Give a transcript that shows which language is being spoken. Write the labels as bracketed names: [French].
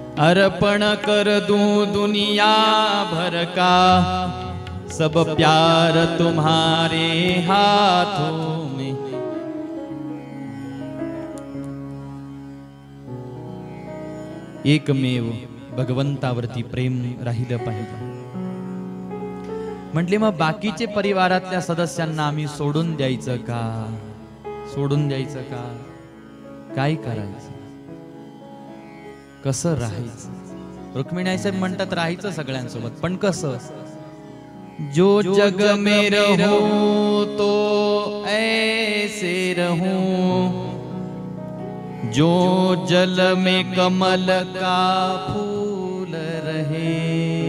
[Hindi] अर्पण कर दूं दुनिया भर का सब प्यार तुम्हारे हाथों में। [Marathi] एकमेव भगवंतावरती प्रेम राहिलं पाहिजे. म्हटले मग बाकीचे परिवारातल्या सदस्यांना आम्ही सोडून द्यायचं का? सोडून द्यायचं का? काय करायचं? कसं राहायचं? रुक्मिणी आई साहेब म्हणतात राहायचं सगळ्यांसोबत, पण कसं? [Hindi] जो जग में रहूं तो ऐसे रहूं जो जल में कमल का फूल रहे.